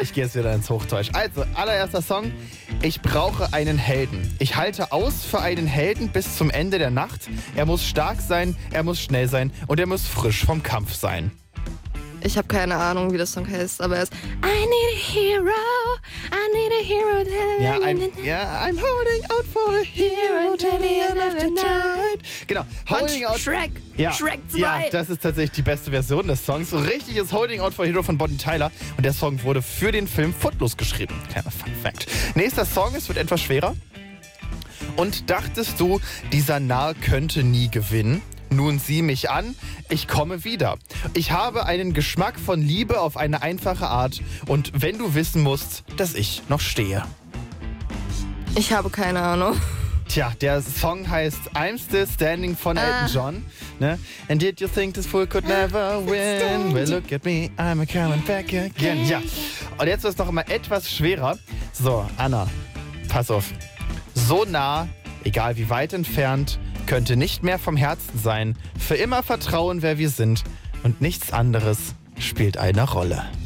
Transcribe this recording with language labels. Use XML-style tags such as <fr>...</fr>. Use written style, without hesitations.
<de>Ich gehe jetzt wieder ins Hochdeutsch. Also, allererster Song. Ich brauche einen Helden. Ich halte aus für einen Helden bis zum Ende der Nacht. Er muss stark sein, er muss schnell sein und er muss frisch vom Kampf sein. Ich habe keine Ahnung, wie das Song heißt, aber es ist</de> <en>I need a hero, I need a hero. I'm holding out for a hero till the end of the night.</en> <de>Genau,</de> <en>holding out. Shrek.</en> <de>Ja, Shrek 2. Ja, das ist tatsächlich die beste Version des Songs. Richtig ist Holding Out for a Hero von Bonnie Tyler. Und der Song wurde für den Film Footloose geschrieben. Kleiner Fun Fact. Nächster Song, es wird etwas schwerer. Und dachtest du, dieser Narr könnte nie gewinnen? Nun sieh mich an, ich komme wieder. Ich habe einen Geschmack von Liebe auf eine einfache Art. Und wenn du wissen musst, dass ich noch stehe. Ich habe keine Ahnung. Tja, der Song heißt I'm Still Standing von Elton John. Ne?</de> <en>And did you think this fool could never win? Well, look at me, I'm a coming back again.</en> <de>Ja, und jetzt wird es noch mal etwas schwerer. So, Anna, pass auf. So nah, egal wie weit entfernt, könnte nicht mehr vom Herzen sein, für immer vertrauen, wer wir sind, und nichts anderes spielt eine Rolle.</de>